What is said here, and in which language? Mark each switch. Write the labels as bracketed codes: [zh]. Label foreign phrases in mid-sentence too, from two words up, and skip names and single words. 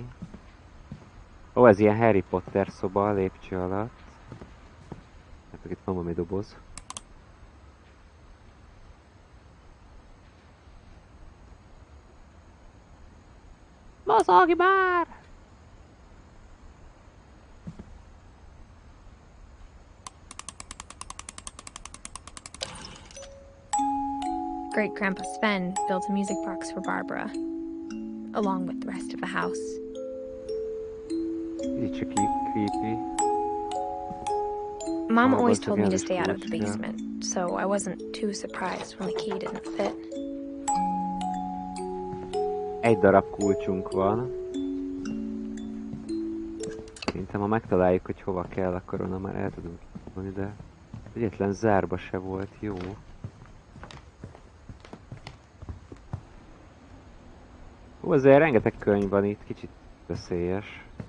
[hu] Ó, ez ilyen Harry Potter szoba a lépcső alatt. Hát itt van valami doboz. Mozogj már! [en] Great Grandpa Sven built a music box for Barbara, along with the rest of the house. [hu] Kicsit csak creepy. [en] Mom always told me to stay out of the basement, so I wasn't too surprised when the key didn't fit. [hu] Egy darab kulcsunk van. Szerintem ha megtaláljuk, hogy hova kell, akkor onnan már el tudunk kiszólni, de egyetlen zárba se volt jó. Ó, azért rengeteg könyv van itt, kicsit veszélyes.